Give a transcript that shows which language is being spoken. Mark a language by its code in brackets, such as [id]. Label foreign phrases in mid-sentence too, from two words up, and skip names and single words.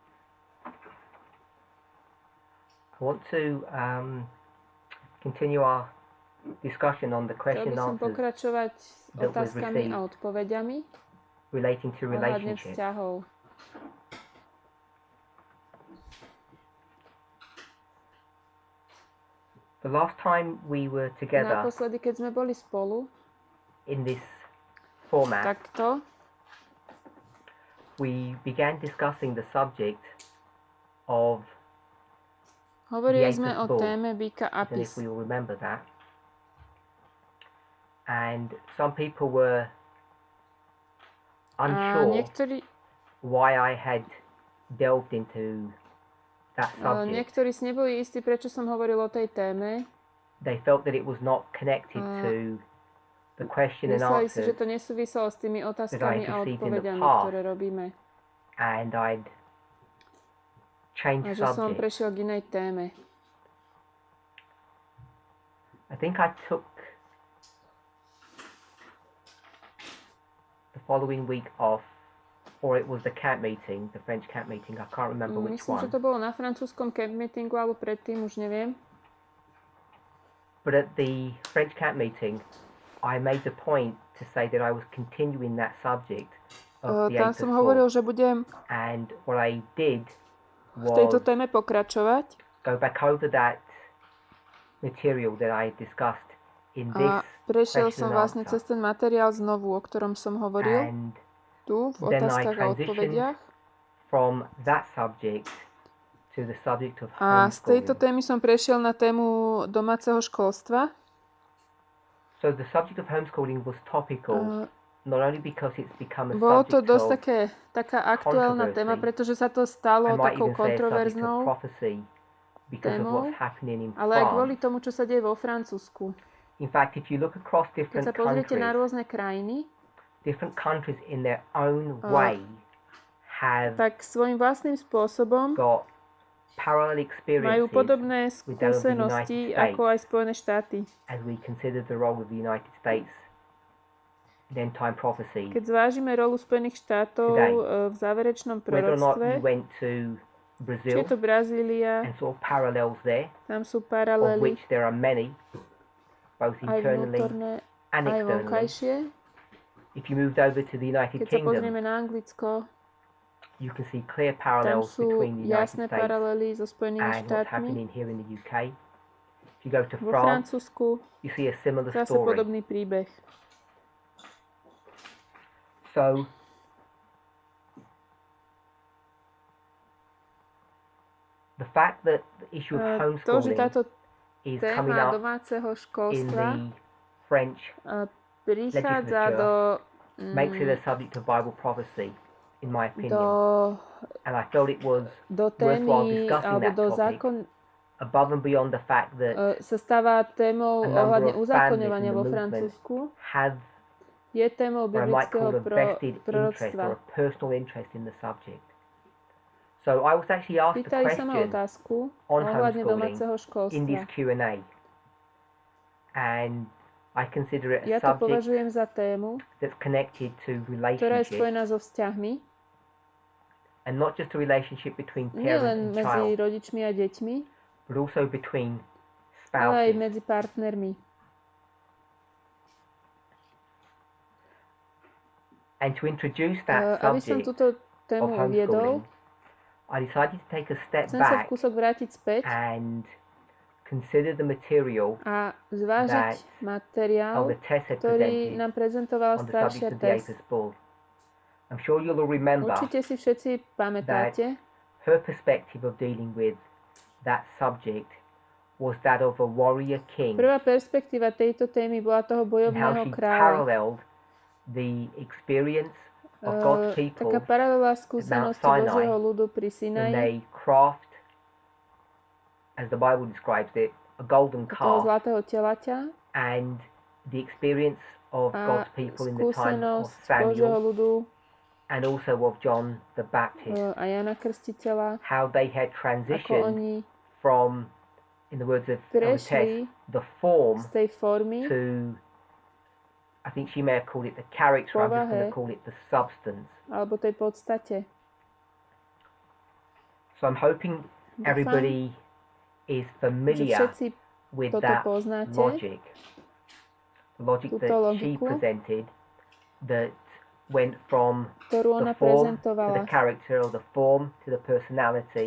[en] I want to continue our discussion on the [sk] Chcel [en] question by and [sk] som [en] answers [sk] pokračovať s [en] that we've [sk] otázkami [en] received [sk] a odpovediami [en] relating to [sk] ohľadne [en] relationships. [sk] vzťahov. [en] The last time we were together [sk] Naposledy, keď sme boli spolu, [en] in this format, [sk] takto, [en] we began discussing the subject of [sk] hovorili [en] the [sk] sme o [en] Apis bull. [sk] téme býka [en] I don't know [sk] Apis. [en] if we will remember that. And some people were [sk] A [en] unsure [sk] niektorí, [en] why I had delved into that subject. [sk] niektorí si neboli istí, prečo som hovoril o tej téme. [en] They felt that it was not connected to the question and [sk] Mysleli si, že [en] answers, [sk] to nesúviselo s tými otázkami a [en] received in the [sk] odpovediami, [en] past. [sk] ktoré robíme. [en] and I'd changed [sk] A že som [en] subject. [sk] prešiel k inej téme. [en] I think I took the following week off, or it was the camp meeting, the French camp meeting. I can't remember which [sk] Myslím, že [en] one. [sk] to bolo na francúzskom [en] camp meetingu, [sk] alebo predtým, už neviem. [en] But at the French camp meeting, I made the point to say that I was continuing that subject of the [sk] Tam [en] Apis [sk] som [en] bull. [sk] hovoril, že budem [en] And what I did [sk] v tejto [en] was [sk] téme pokračovať. [en] go back over that material that I discussed in this [sk] A prešiel [en] question [sk] som [en] and [sk] vlastne [en] answer. [sk] cez ten materiál znovu, o ktorom som hovoril [en] And [sk] tu v [en] then I [sk] otázkach a [en] transitioned [sk] odpovediach. [en] from that subject to the subject of [sk] A z tejto [en] homeschooling. [sk] témy som prešiel na tému domáceho školstva. [en] So the subject of homeschooling was topical, not only because it's become a [sk] Bolo to [en] subject [sk] dosť [en] of, [sk] taká aktuálna téma, [en] controversy. [sk] pretože sa to stalo [en] I might [sk] takou [en] even say a subject of [sk] kontroverznou, [en] prophecy because of [sk] témou, [en] what's happening in [sk] ale aj kvôli [en] France. [sk] tomu, čo sa deje vo Francúzsku. [en] In fact, if you look across [sk] Keď [en] different [sk] sa pozriete na [en] countries, [sk] rôzne krajiny, [en] different countries in their own way have [sk] tak svojím vlastným spôsobom [en] got parallel [sk] majú [en] experiences [sk] podobné [en] with those of the [sk] skúsenosti [en] United [sk] ako aj [en] States [sk] Spojené štáty. [en] as we consider the role of the United States in end-time prophecy. [sk] Keď zvážime rolu Spojených štátov [en] Today, [sk] v záverečnom [en] Whether or not [sk] proroctve, [en] you went to [sk] či [en] Brazil [sk] je to Brazília, [en] and saw parallels there, [sk] tam sú [en] of [sk] paralely [en] which there are many, both [sk] aj [en] internally [sk] vnútorné, [en] and [sk] aj [en] externally. [sk] vonkajšie. [en] If you moved over to the United [sk] Keď sa [en] Kingdom, [sk] pozrieme na Anglicko, [en] you can see clear [sk] tam [en] parallels [sk] sú [en] between the United [sk] jasné [en] States [sk] paralely so Spojenými [en] and what's [sk] štátmi. [en] happening here in the UK. If you go to [sk] Vo [en] France, [sk] Francúzsku [en] you see a similar [sk] zase [en] story. [sk] podobný príbeh. [en] So, the fact that the issue of [sk] To, že [en] homeschooling [sk] táto [en] is coming [sk] téma [en] up [sk] domáceho [en] in [sk] školstva [en] the French [sk] prichádza [en] makes it a subject of Bible prophecy, in my opinion. [sk] do [en] And I felt it was [sk] témy [en] worthwhile discussing [sk] alebo [en] that [sk] do [en] topic, above and beyond the fact that [sk] sa stáva témou [en] a number [sk] ohľadne [en] of [sk] uzákoňovania [en] families in [sk] vo [en] the movement [sk] Francúzsku. [en] have [sk] Je témou [en] what I might call [sk] biblického [en] a vested interest [sk] proroctva. [en] or a personal interest in the subject. So I was actually asked a [sk] Pýtali sa ma [en] question [sk] otázku [en] on [sk] ohľadne [en] homeschooling [sk] domáceho [en] in this [sk] školstva. [en] Q&A, and I consider it a [sk] Ja to [en] subject [sk] považujem za tému, [en] that's connected to [sk] ktorá je [en] relationships, [sk] spojená so vzťahmi, [en] and not just a relationship between [sk] nie [en] parent [sk] len [en] and [sk] medzi [en] child, [sk] rodičmi a deťmi, [en] but also between [sk] ale aj [en] spouses. [sk] medzi partnermi. [en] And to introduce that [sk] Aby som [en] subject [sk] túto [en] of [sk] tému uviedol, [en] homeschooling, I decided to take a step [sk] chcem sa [en] back [sk] kúsok vrátiť späť [en] and consider the material [sk] a zvážiť materiál, [en] Elder Tess had [sk] ktorý [en] presented [sk] nám prezentovala [en] on the [sk] staršia [en] subject of the [sk] Tess. [en] Apis bull. I'm sure you'll all remember [sk] Určite si všetci pamätáte, [en] her perspective of dealing with that subject was that of a warrior king, [sk] prvá perspektíva tejto témy bola toho [en] and how [sk] bojovného [en] she [sk] kráľa. [en] paralleled the experience of God's people [sk] Taká paralela skúsenosti [en] Sinai, [sk] Božieho ľudu pri [en] when [sk] Sinaji, [en] they craft, as the Bible describes it, a golden [sk] toho [en] calf, [sk] zlatého telaťa, [en] and the experience of [sk] a [en] God's people in the time of [sk] skúsenosť Božieho [en] Samuel [sk] ľudu [en] and also of John the Baptist, [sk] a Jana Krstiteľa, [en] how they had [sk] ako [en] transitioned [sk] oni [en] from, in the words of Elder Tess, [sk] prešli [en] the form [sk] z tej formy [en] to, I think she may have called it the character, I'm just going [sk] Povahe. [en] to call it the substance. [sk] alebo tej podstate. [en] So I'm hoping [sk] Dúfam, [en] everybody is [sk] že [en] familiar [sk] všetci [en] with [sk] toto [en] that [sk] poznáte, [en] logic. The logic [sk] túto [en] that she [sk] logiku, [en] presented that went from [sk] ktorú [en] the [sk] ona [en] form to the [sk] prezentovala. [en] character, or the form to the personality,